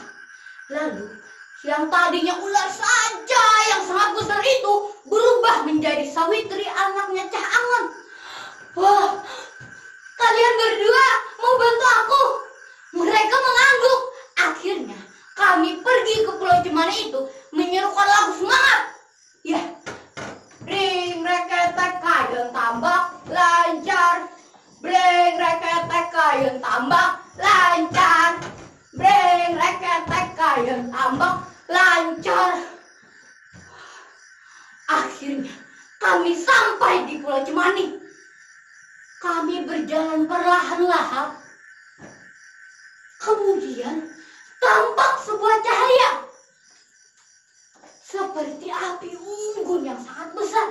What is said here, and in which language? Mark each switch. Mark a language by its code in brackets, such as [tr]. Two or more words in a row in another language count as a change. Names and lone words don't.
[id] Lalu yang tadinya ular saja yang sangat besar itu berubah menjadi Sawitri, anaknya Cah Angon. Wah, kalian berdua mau bantu aku? Mereka mengangguk. Akhirnya kami pergi ke Pulau Cemani itu menyerukan lagu semangat. Ya, [jv] ring reketek kayun tambak lancar, breng reketek kayun tambak lancar, breng reketek kayun tambak lancar. [id] Akhirnya kami sampai di Pulau Cemani. Kami berjalan perlahan-lahan. Kemudian tampak sebuah cahaya seperti api unggun yang sangat besar.